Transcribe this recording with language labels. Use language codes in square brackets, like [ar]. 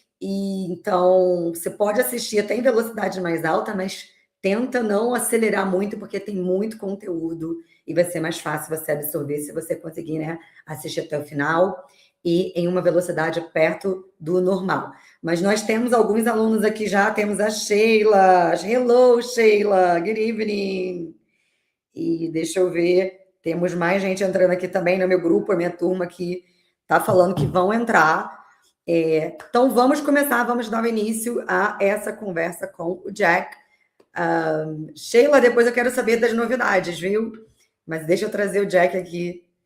[pt] E então você pode assistir até em velocidade mais alta, mas tenta não acelerar muito, porque tem muito conteúdo e vai ser mais fácil você absorver se você conseguir, né, assistir até o final e em uma velocidade perto do normal. Mas nós temos alguns alunos aqui já, temos a Sheila. [en] Hello, Sheila, good evening. [pt] E deixa eu ver, temos mais gente entrando aqui também no meu grupo, a minha turma que está falando que vão entrar. Então vamos começar, vamos dar início a essa conversa com o Jack. Sheila, depois eu quero saber das novidades, viu? Mas deixa eu trazer o Jack aqui.